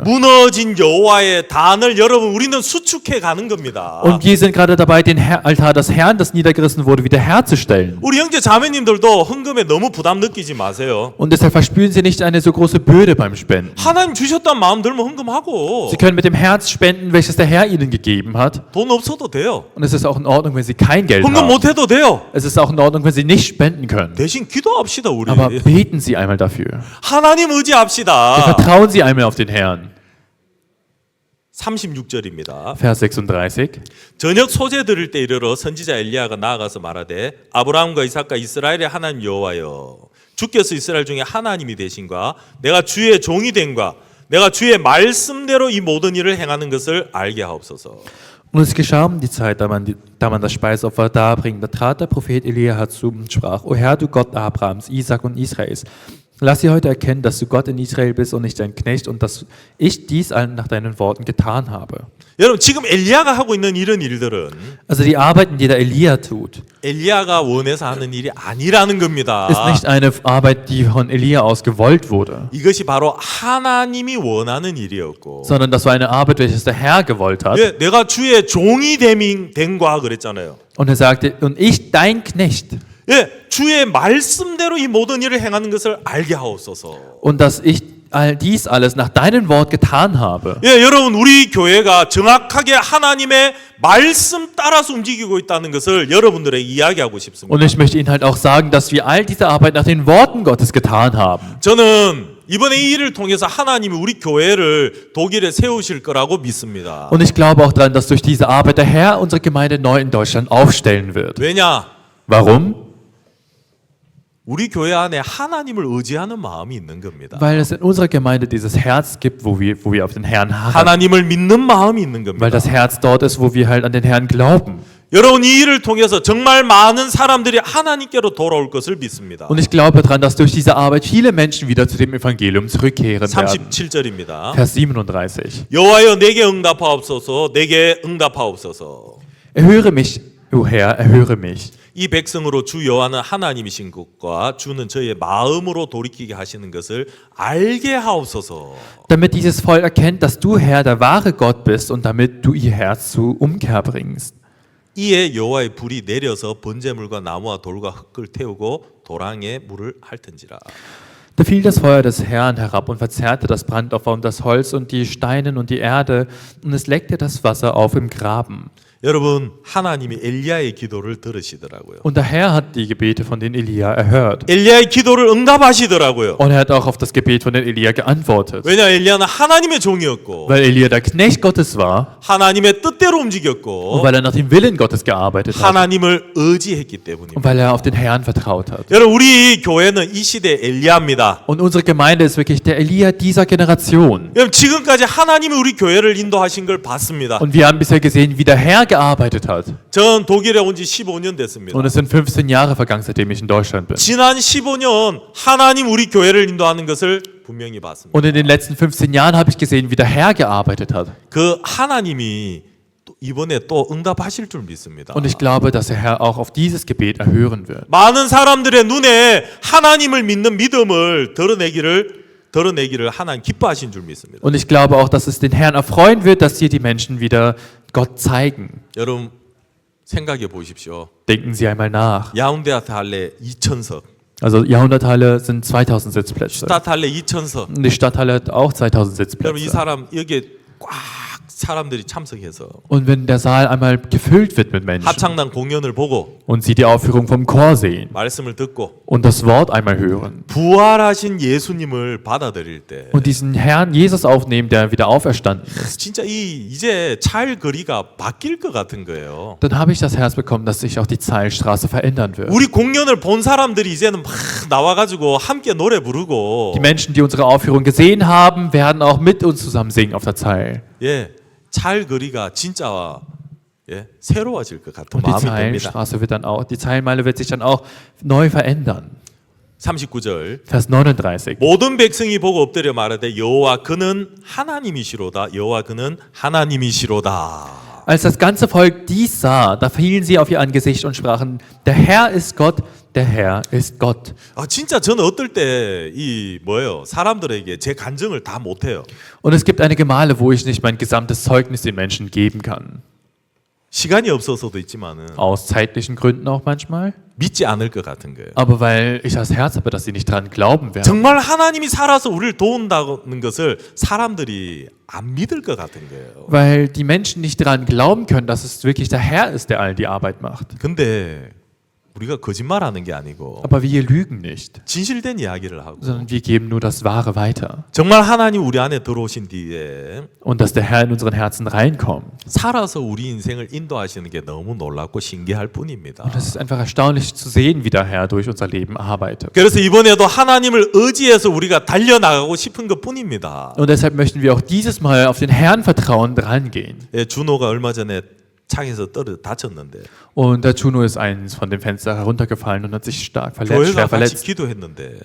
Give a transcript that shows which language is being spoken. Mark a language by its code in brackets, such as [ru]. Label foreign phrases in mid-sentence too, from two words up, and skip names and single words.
[ko] 무너진 여호와의 단을 여러분 우리는 수축해 가는 겁니다. [de] Und wir sind gerade dabei, den Altar des Herrn, das niedergerissen wurde, wiederherzustellen. [ko] 우리 형제 자매님들도 헌금에 너무 부담 느끼지 마세요. [de] Und deshalb verspüren Sie nicht eine so große Bürde beim Spenden. [ko] 하나님 주셨다는 마음 들면 헌금하고 [de] Sie können mit dem Herz spenden, welches der Herr Ihnen gegeben hat. [ko] 돈 없어도 돼요. [de] Und es ist auch in Ordnung, wenn Sie kein Geld [ko] 헌금 [de] haben. [ko] 못 해도 돼요. [de] Es ist auch in Ordnung, wenn Sie nicht spenden können. [ko] 대신 기도합시다 우리. [de] Aber beten Sie einmal dafür. [ko] 하나님 의지합시다. [de] Vertrauen Sie einmal auf den Herrn. [ko] 36절입니다. [de] Vers 36. [ko] 저녁 소재 들을 때 이르러 선지자 엘리야가 나아가서 말하되 아브라함과 이삭과 이스라엘의 하나님 여호와여 주께서 이스라엘 중에 하나님이 되신과 내가 주의 종이 된과 내가 주의 말씀대로 이 모든 일을 행하는 것을 알게 하옵소서. [de] Und es geschah um die Zeit, da man das Speisopfer darbringt. Da trat der Prophet Elia herzu und sprach: O Herr, du Gott Abrahams, Isaak und Israels, lass sie heute erkennen, dass du Gott in Israel bist und nicht dein Knecht und dass ich dies allen nach deinen Worten getan habe. [ko] 여러분 지금 엘리야가 하고 있는 이런 일들은 [de] Also die Arbeiten, die der Elia tut, [ko] 엘리야가 원해서 하는 일이 아니라는 겁니다. [de] ist nicht eine Arbeit, die von Elia aus gewollt wurde, [ko] 이것이 바로 하나님이 원하는 일이었고 [de] sondern das war eine Arbeit, welches der Herr gewollt hat. [ko] 예, 내가 주의 종이 된과 그랬잖아요. [de] Und er sagte: Und ich, dein Knecht, [ko] 예, 주의 말씀대로 이 모든 일을 행하는 것을 알게 하옵소서. [de] und dass ich dies alles nach deinem Wort getan habe. [ko] 예, 여러분 우리 교회가 정확하게 하나님의 말씀 따라서 움직이고 있다는 것을 여러분들에게 이야기하고 싶습니다. [de] Und ich möchte Ihnen halt auch sagen, dass wir all diese Arbeit nach den Worten Gottes getan haben. [ko] 저는 이번에 이 일을 통해서 하나님이 우리 교회를 독일에 세우실 거라고 믿습니다. [de] Und ich glaube auch daran, dass durch diese Arbeit der Herr unsere Gemeinde neu in Deutschland aufstellen wird. [ko] 왜냐? [de] Warum? [ko] 우리 교회 안에 하나님을 의지하는 마음이 있는 겁니다. [de] Weil es in unserer Gemeinde dieses Herz gibt, wo wir auf den Herrn harren. [ko] 하나님을 믿는 마음이 있는 겁니다. [de] Weil das Herz dort ist, wo wir halt an den Herrn glauben. [ko] 여러분 이 일을 통해서 정말 많은 사람들이 하나님께로 돌아올 것을 믿습니다. [de] Und ich glaube daran, dass durch diese Arbeit viele Menschen wieder zu dem Evangelium zurückkehren werden. [ko] 37절입니다. [de] Vers 37. [ko] 여호와여 내게 응답하옵소서 내게 응답하옵소서. [de] Erhöre mich, o Herr, erhöre mich. [ko] 이 백성으로 주 여호와는 하나님이신 것과 주는 저의 마음으로 돌이키게 하시는 것을 알게 하옵소서. [de] Damit dieses Volk erkennt, dass du, Herr, der wahre Gott bist und damit du ihr Herz zu Umkehr bringst. [ko] 이에 여호와의 불이 내려서 번제물과 나무와 돌과 흙을 태우고 도랑에 물을 핥은지라. [de] Da fiel das Feuer des Herrn herab und verzehrte das Brandopfer und das Holz und die Steine und die Erde, und es leckte das Wasser auf im Graben. [ko] 여러분 하나님이 엘리야의 기도를 들으시더라고요. [de] Und der Herr hat die Gebete von den Elia erhört. [ko] 엘리야의 기도를 응답하시더라고요. [de] Und er hat auch auf das Gebet von den Elia geantwortet. [ko] 왜냐 엘리야는 하나님의 종이었고 [de] Weil Elia der Knecht Gottes war [ko] 하나님의 뜻대로 [de] und [ko] 움직였고 [de] weil er nach dem Willen Gottes gearbeitet hat [ko] 하나님을 의지했기 [de] und [ko] 때문입니다. [de] weil er auf den Herrn vertraut hat. [ko] 여러분 우리 교회는 이 시대 엘리야입니다. [de] Und unsere Gemeinde ist wirklich der Elia dieser Generation. [ko] 여러분 지금까지 하나님이 우리 교회를 인도하신 걸 봤습니다. [de] Und wir haben bisher gesehen, wie der Herr gearbeitet hat. [ko] 전 독일에 온 지 15년 됐습니다. [de] Und es sind 15 Jahre vergangen, seitdem ich in Deutschland bin. [ko] 지난 15년 하나님 우리 교회를 인도하는 것을 분명히 봤습니다. [de] Und in den letzten 15 Jahren habe ich gesehen, wie der Herr gearbeitet hat. [ko] 그 하나님이 또 이번에 또 응답하실 줄 믿습니다. [de] Und ich glaube, dass der Herr auch auf dieses Gebet erhören wird. [ko] 많은 사람들의 눈에 하나님을 믿는 믿음을 드러내기를 하나님 기뻐하신 줄 믿습니다. [de] Und ich glaube auch, dass es den Herrn erfreuen wird, dass hier die Menschen wieder Gott zeigen. [ko] 여러분 생각해 보십시오. [de] Denken Sie einmal nach. [ko] 야운데 할래 2,000석, [de] Also Jahrhunderthalle sind 2000 Sitzplätze. [ko] 스타트 할래 2,000석. [de] Und die Stadthalle hat auch 2000 [ko] 그럼 이 [de] Sitzplätze. [ko] 사람 여기에 꽉 사람들이 참석해서 [de] Und wenn der Saal einmal gefüllt wird mit Menschen [ko] 합창단 공연을 보고 [de] und sie die Aufführung vom Chor sehen [ko] 말씀을 듣고 [de] und das Wort einmal hören [ko] 부활하신 예수님을 받아들일 때 [de] und diesen Herrn Jesus aufnehmen, der wieder auferstanden ist, [ko] 진짜 이제 찰 거리가 바뀔 것 같은 거예요. [de] dann habe ich das Herz bekommen, dass sich auch die Zeilstraße verändern wird. [ko] 우리 공연을 본 사람들이 이제는 막 나와가지고 함께 노래 부르고 [de] Die Menschen, die unsere Aufführung gesehen haben, werden auch mit uns zusammen singen auf der Zeil. [ko] 예, 찰 거리가 진짜 새로워질 것 같은 [de] Und die [ko] 마음이 듭니다. [de] Zeilstraße wird dann auch, die Zeilmeile wird sich dann auch neu verändern. [ko] 39절 [de] Vers 39. [ko] 모든 백성이 보고 엎드려 말하되 여호와 그는 하나님이시로다. 여호와 그는 하나님이시로다. [de] Als das ganze Volk dies sah, da fielen sie auf ihr Angesicht und sprachen, der Herr ist Gott, der Herr ist Gott. [ko] 아 진짜 저는 어떨 때 이 뭐예요? 사람들에게 제 간증을 다 못해요. [de] Und es gibt einige Male, wo ich nicht mein gesamtes Zeugnis den Menschen geben kann. [ko] 시간이 없어서도 있지만은 [de] Aus zeitlichen Gründen auch manchmal. [ko] 믿지 않을 것 같은 거예요. [de] Aber weil ich das Herz habe, dass sie nicht dran glauben werden. [ko] 정말 하나님이 살아서 우리를 도운다는 것을 사람들이 안 믿을 것 같은 거예요. [de] Weil die Menschen nicht daran glauben können, dass es wirklich der Herr ist, der all die Arbeit macht. [ko] 근데 우리가 거짓말하는 게 아니고 [de] Aber wir lügen nicht, [ko] 진실된 이야기를 하고 [de] sondern wir geben nur das Wahre weiter. [ko] 정말 하나님 우리 안에 들어오신 뒤에 [de] Und dass der Herr in unseren Herzen reinkommt. [ko] 살아서 우리 인생을 인도하시는 게 너무 놀랍고 신기할 뿐입니다. [de] Und es ist einfach erstaunlich zu sehen, wie der Herr durch unser Leben arbeitet. [ko] 그래서 이번에도 하나님을 의지해서 우리가 달려나가고 싶은 것 뿐입니다. [de] Und deshalb möchten wir auch dieses Mal auf den Herrn vertrauen, drangehen. [ko] 예, 준호가 얼마 전에 창에서 다쳤는데 [de] Und der Juno ist eins von dem Fenster heruntergefallen und hat sich stark verletzt, [ko] 교회가 [de] schwer [ko] 같이 [de] verletzt. [ko] 기도했는데